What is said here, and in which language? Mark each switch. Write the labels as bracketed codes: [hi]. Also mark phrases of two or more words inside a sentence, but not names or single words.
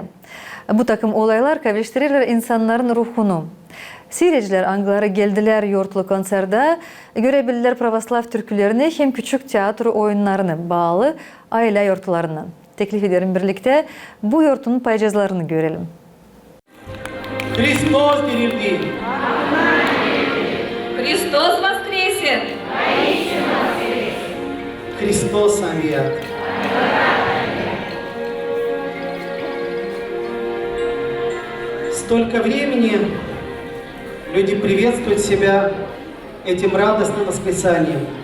[gag] Bu takım olaylar kavuştururlar insanların ruhunu. Seyirciler anıları geldiler yortulu konserde, görebilirler pravoslav türkülerini hem küçük tiyatro oyunlarını bağlı aile yortularından. Teklif ederim birlikte bu yortunun paycazlarını görelim. [ru] Христос впереди! Христос воскресе! Христос омьят! Столько времени люди приветствуют себя этим радостным восклицанием.